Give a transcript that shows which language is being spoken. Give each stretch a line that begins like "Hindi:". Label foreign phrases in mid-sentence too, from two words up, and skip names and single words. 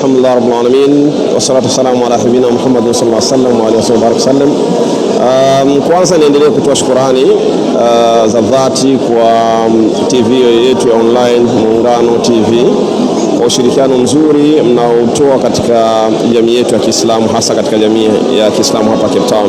Arabic: الحمد لله رب العالمين والصلاة والسلام على حبيبنا محمد صلى الله عليه وسلم وعلى آله وسلم.
Swahili: Kwanza niendelee kutoa shukrani za dhati kwa TV yetu ya online Muungano TV kwa ushirikiano mzuri mnaotoa katika jamii yetu ya Kiislamu, hasa katika jamii ya Kiislamu hapa Cape Town.